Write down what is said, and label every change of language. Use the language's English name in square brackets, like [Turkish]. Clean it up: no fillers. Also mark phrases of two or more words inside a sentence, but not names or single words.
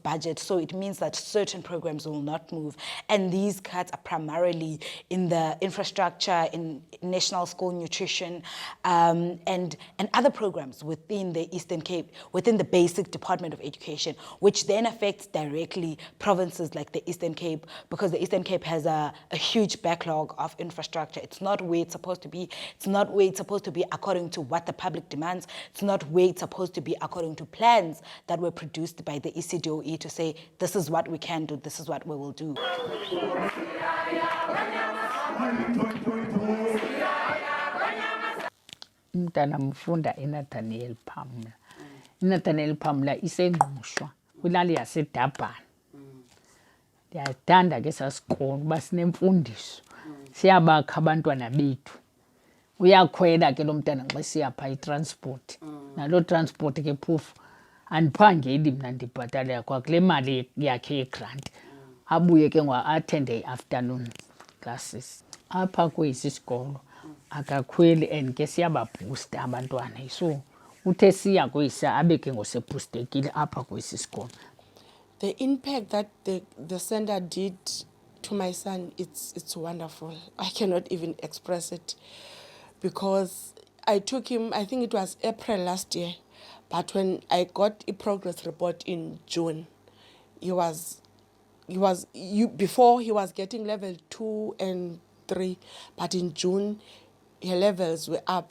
[English] So it means that certain programs will not move. And these cuts are primarily in the infrastructure, in national school nutrition, and other programs within the Eastern Cape, within the basic Department of Education, which then affects directly provinces like the Eastern Cape, because the Eastern Cape has a huge backlog of infrastructure. It's not where it's supposed to be. It's not where it's supposed to be according to what the public demands. It's not where it's supposed to be according to plans that were produced by the ECDOE to say, this is what we can do, this is what we will do. [Xhosa] Umntana mfunda eNathaniel Pamla. iNathaniel Pamla isengqushwa kwilali yaseDurban. Ndiyathanda ke sasikolo uba sinemfundiso. Siyabakha abantwana bethu. Uyakhwela ke lo mntana xa siya phaa itransport. Naloo transport ke phofu andiphangeli mna ndibhatalela kwakule mali yakhe yegrant. Abuye ke attend i- [English] afternoon classes. [Xhosa] Apha kwesi sikolo akakhweli and ke siyababoosta abantwana. So uthe siya kwisa abe ke ngosebhoostekile apha kwesi sikolo. [English] The impact that the center did to my son, it's wonderful. I cannot even express it, because I took him, I think it was April last year, but when I got a progress report in June, before he was getting level 2 and 3, but in June, her levels were up.